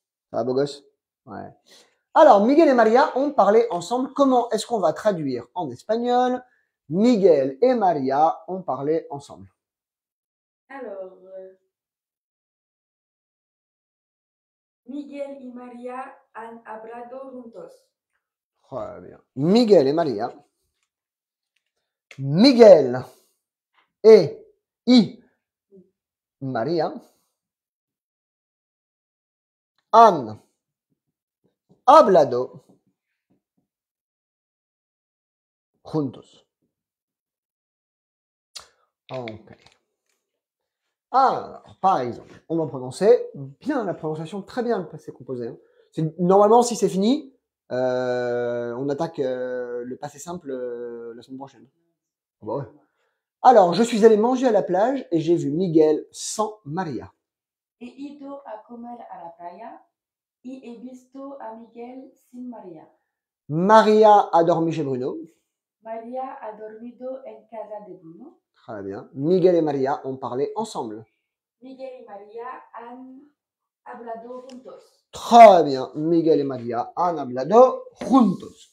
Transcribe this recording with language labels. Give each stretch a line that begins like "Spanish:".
French: Ça va, beau gosse? Ouais. Alors, Miguel et Maria ont parlé ensemble. Comment est-ce qu'on va traduire en espagnol? Miguel et Maria ont parlé ensemble. Alors,
Spanish: Miguel y María han hablado juntos.
French: Très bien. Miguel et Maria.
Spanish: Miguel et Maria han hablado juntos.
French: Ok. Alors, par exemple, on va prononcer bien la prononciation, très bien le passé composé. Hein. Normalement, si c'est fini, on attaque le passé simple la semaine prochaine. Bon, ouais. Alors, je suis allé manger à la plage et j'ai vu Miguel sans Maria.
Spanish: He ido a comer a la playa y he visto a Miguel sin María.
French: Maria a dormi chez Bruno.
Spanish: María ha dormido en casa de Bruno.
French: Très bien. Miguel et Maria ont parlé ensemble.
Spanish: Miguel y María han hablado juntos.
French: Très bien.
Spanish: Miguel et Maria han hablado juntos.